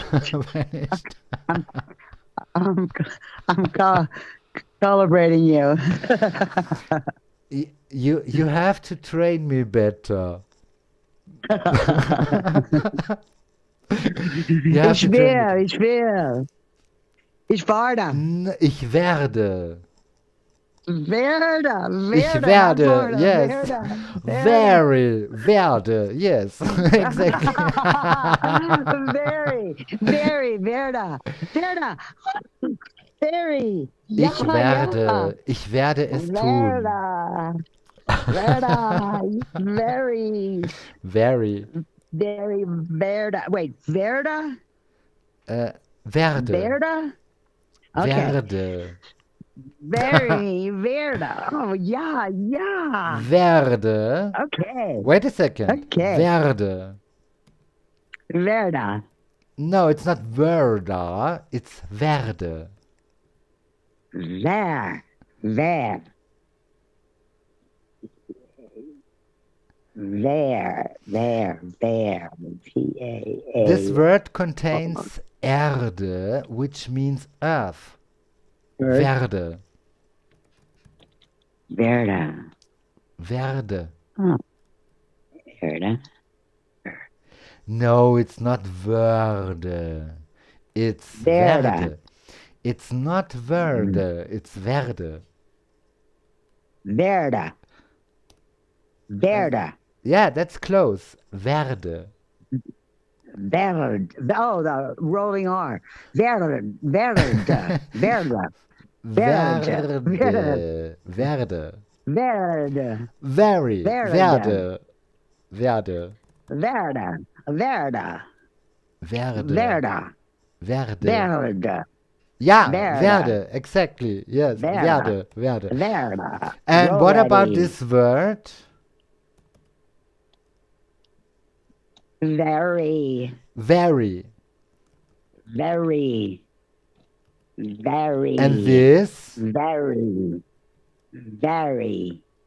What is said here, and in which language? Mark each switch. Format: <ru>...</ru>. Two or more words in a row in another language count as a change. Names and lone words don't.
<en>Vanished. I'm I'm calibrating you. You have to train me better. You have</en> <de>Ich</de> <en>to train me.</en> <de>will, ich will. Ich werde. Ich werde. Werde, Ich werde, not werde.</de> <en>Florida. Yes.</en> <de>Werde, Werde.</de> <en>Yes. Exactly. very,</en> <de>werde, very. Ja, Ich werde es tun. Werde. Verda.</de> <en>Very, Very. very Verda. Wait, Verda?</en> <de>Uh, Verde.</de> <en>Verda? Okay.</en> <de>Verde.</de> <en>Very Verda. Oh, yeah, yeah.</en> <de>Verde.</de> <en>Okay. Wait a second. Okay.</en> <de>Verde. Verda.</de> <en>No, it's not Verda. It's Verde. There. There. There. This T-A-A. word contains Erde, which means earth. Earth.</en> <de>Verde. Verda. Verde. Oh, Verda.</de> <en>No, it's not Verde. It's</en> <de>Verda. Verde.</de> <en>It's not Verde. It's Verde.</en> <de>Verda. Verda.</de> <en>Yeah, that's close. Verde. Verde. Oh, the rolling R. Verde.</en> <de>Verda. Verda. Verde. Verde. Verde. Verde. Very. Verde. Verde. Verde. Verda. Verda. Verde. Verda. Verde. Verda.</de> <en>Yeah,</en> <de>Verde. Verde.</de> <en>Exactly. Yes.</en> <de>Verde. Verde. Verde. Verda.</de> <en>And what about Already. this word? Very. Very. Very. Very. And this? Very. Very.</en>